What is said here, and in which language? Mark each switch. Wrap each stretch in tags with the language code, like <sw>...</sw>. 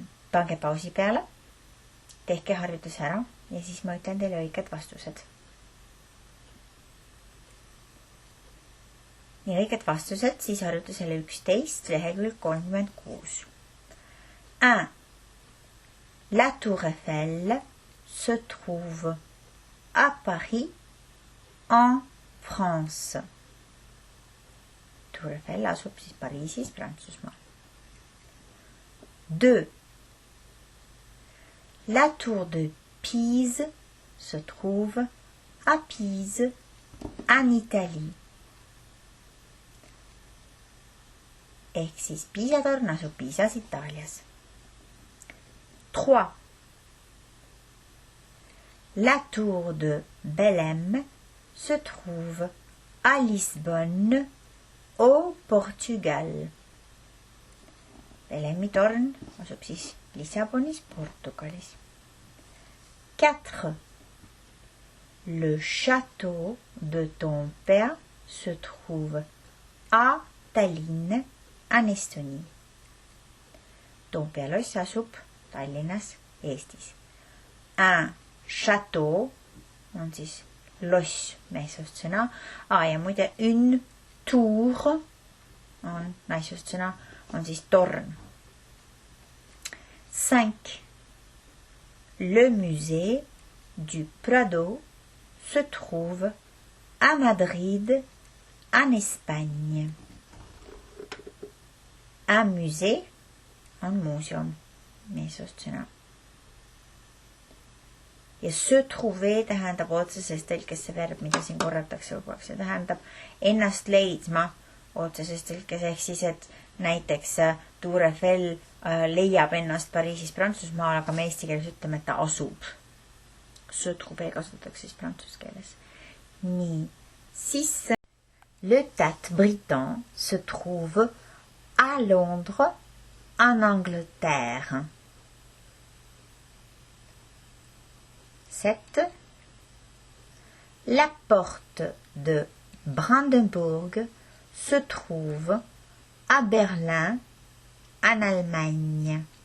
<et>Pange pausi peale, tehke harjutus ära ja siis ma ütlen teile õiged vastused. Ja õiged vastused siis harjutusele 11, lehekülg 36. 1.</et> <fr>La Tour Eiffel se trouve à Paris, en France.</fr> <et>Tour Eiffel asub siis Pariisis, Prantsusmaal. 2.</et> <fr>La Tour de Pise se trouve à Pise, en Italie.</fr> <et>Ehk siis Piisa torn asub Piisas, Itaalias. 3.</et> <fr>La Tour de Belém se trouve à Lisbonne, au Portugal.</fr> <et>Belemmitorn asub siis Lissabonis, Portugalis. 4.</et> <fr>Le château de ton père se trouve à Tallinn, en Estonie.</fr> <et>Toompea loss asub Tallinnas, Eestis. Un château on siis loss, meesotsõna. Ja muide, une tour on naisotsõna, on siis torn. 5.</et> <fr>Le musée du Prado se trouve à Madrid, en Espagne.</fr> <et>Un musée on muuseum, meesotsõna. Ja se trouver tähendab otseses tõlkes see verb, mida siin korratakse lubaks. See tähendab ennast leidma otseses tõlkes, ehk siis, et näiteks Tour Eiffel leiab ennast Pariisis, Prantsusmaal, aga me eesti keeles ütleme, et ta asub. Se trouver kasutatakse siis prantsuse keeles. Nii. 6.</et> <fr>Le Tate Britain se trouve à Londres, en Angleterre. 7. La porte de Brandenburg se trouve à Berlin, en Allemagne.</fr>